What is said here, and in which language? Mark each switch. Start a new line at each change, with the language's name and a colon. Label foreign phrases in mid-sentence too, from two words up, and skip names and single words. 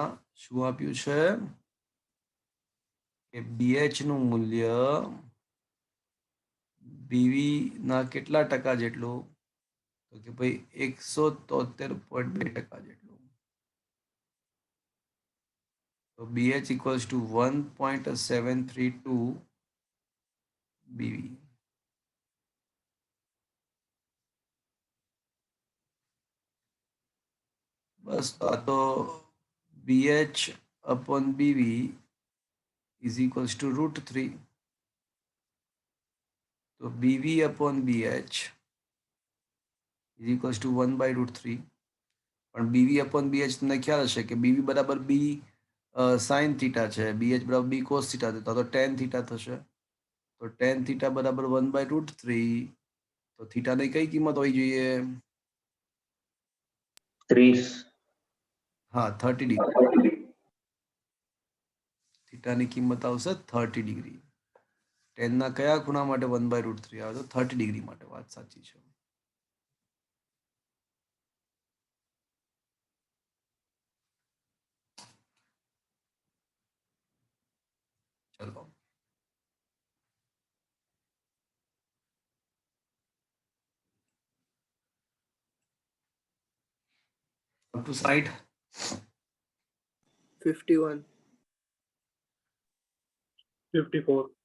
Gujarati: શું આપ્યું છે? કે BH નું મૂલ્ય BV ના કેટલા ટકા જેટલું? તો કે ભાઈ 173.2% જેટલું.
English: તો BH equals to 1.732 BV.
Gujarati: બસ આ તો
English: BH upon BV is equals to √3. તો BV upon BH is equals to 1/√3.
Gujarati: પણ BV upon BH તમને ખ્યાલ હશે કે BV બરાબર B sin થીટા છે, BH બરાબર B cos થીટા છે, તો tan થીટા થશે. તો tan થીટા બરાબર 1/√3. તો થીટાની કઈ કિંમત હોવી જોઈએ? 30. હા, 30 ડિગ્રી. થીટાની કિંમત આવશે 30 ડિગ્રી. ટેનના કયા ખૂણા માટે 1/√3 આવે? તો 30 ડિગ્રી માટે. વાત સાચી છે. ચલો,
English: up to side. 51. 54.